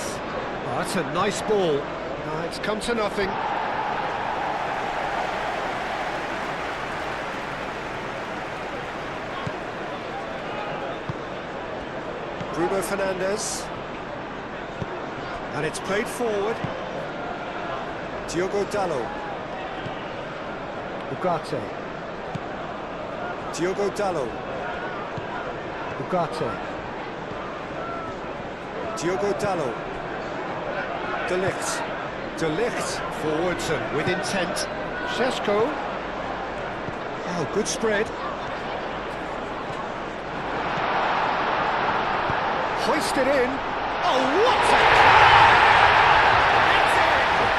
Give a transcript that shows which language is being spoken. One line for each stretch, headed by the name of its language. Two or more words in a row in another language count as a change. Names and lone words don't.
English: Oh, that's a nice ball. It's come to nothing. Bruno Fernandes. And it's played forward. Diogo Dalot. Ugarte. Diogo Dalot. Ugarte. Diogo Dalot. De Ligt. De Ligt forwards and with intent. Šeško. Oh, good spread. Hoisted in. Oh, what a it's in!